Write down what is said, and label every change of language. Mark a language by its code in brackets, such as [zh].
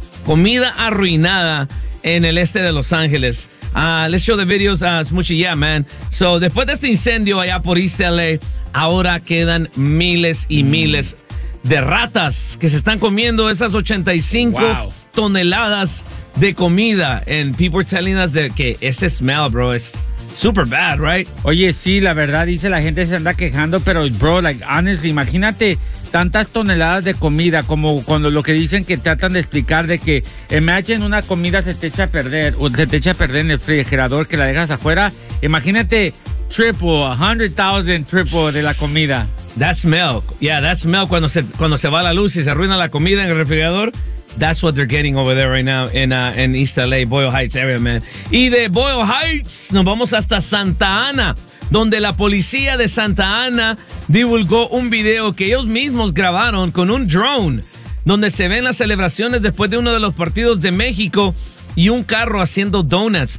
[es] Comida arruinada en el este de Los Ángeles. [en] Let's show the videos, Smoochie. Yeah, man. So, [es] después de este incendio allá por East LA, ahora quedan miles y miles de ratas que se están comiendo esas 85 toneladas de comida. [en] And people are telling us that [es] ese [en] smell, bro, [es] es [en] super bad, right? [es] Oye, sí, la verdad, dice la gente, se anda quejando, pero, bro, [en] like, honestly, [es] imagínate tantas toneladas de comida, como cuando lo que dicen que tratan de explicar de que, imagine una comida se te echa a perder, o se te echa a perder en el refrigerador, que la dejas afuera, imagínate triple, 100,000 triple de la comida. [en] That's milk, yeah, that's milk, [es] cuando se va la luz y se arruina la comida en el refrigerador. [en] That's what they're getting over there right now in East LA, Boyle Heights area, man. [es] Y de Boyle Heights, nos vamos hasta Santa Ana, donde la policía de Santa Ana divulgó un video que ellos mismos grabaron con un drone, donde se ven las celebraciones después de uno de los partidos de México y un carro haciendo donuts.